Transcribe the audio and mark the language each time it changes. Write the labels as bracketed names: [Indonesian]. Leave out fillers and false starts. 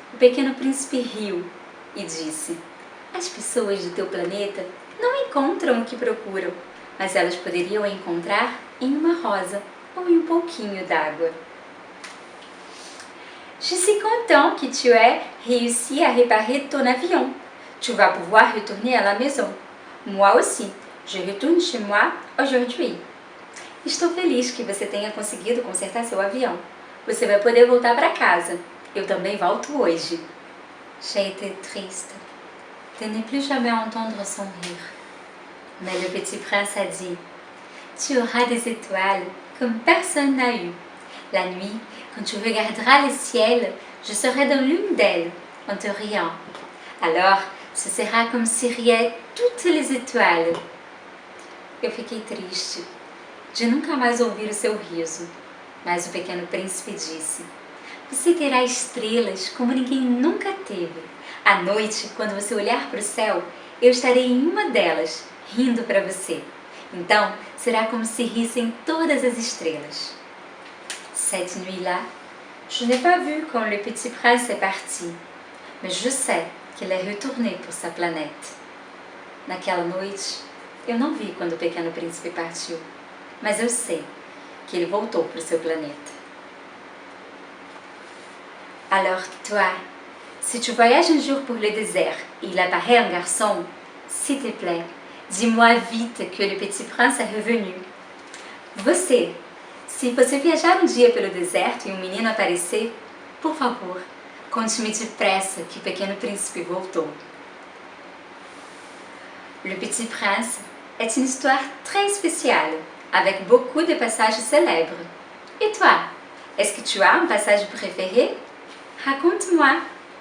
[Portuguese] O pequeno príncipe riu e disse: as pessoas do teu planeta não encontram o que procuram, mas elas poderiam encontrar em uma rosa ou em um pouquinho d'água. [French] Je suis content que tu aies réussi à réparer ton avion. Tu vas pouvoir retourner à la maison. Moi aussi, je retourne chez moi aujourd'hui. [Portuguese] Estou feliz que você tenha conseguido consertar seu avião. Você vai poder voltar para casa. Eu também volto hoje. [French] J'ai été triste de ne plus jamais entendre son rire. Mais le petit prince a dit: tu auras des étoiles comme personne n'a eu. La nuit, quand tu regarderas le ciel, je serai dans l'une d'elles, en te riant. Alors, ce sera comme si riaient toutes les étoiles. [Portuguese] Eu fiquei triste de nunca mais ouvir o seu riso. Mas o pequeno príncipe disse: você terá estrelas como ninguém nunca teve. À noite, quando você olhar para o céu, eu estarei em uma delas, rindo para você. Então, será como se rissem todas as estrelas. [French] Cette nuit-là, je n'ai pas vu quand le petit prince est parti, mais je sais qu'il est retourné pour sa planète. [Portuguese] Naquela noite, eu não vi quando o pequeno príncipe partiu, mas eu sei que ele voltou para o seu planeta. [French] Alors toi, si tu voyages un jour pour le désert et il apparaît un garçon, s'il te plaît, dis-moi vite que le petit prince est revenu. [Portuguese] Você, se você viajar um dia pelo deserto e um menino aparecer, por favor, conte-me depressa que o pequeno príncipe voltou. [French] Le Petit Prince est une histoire très spéciale, avec beaucoup de passages célèbres. Et toi, est-ce que tu as un passage préféré? Raconte-moi!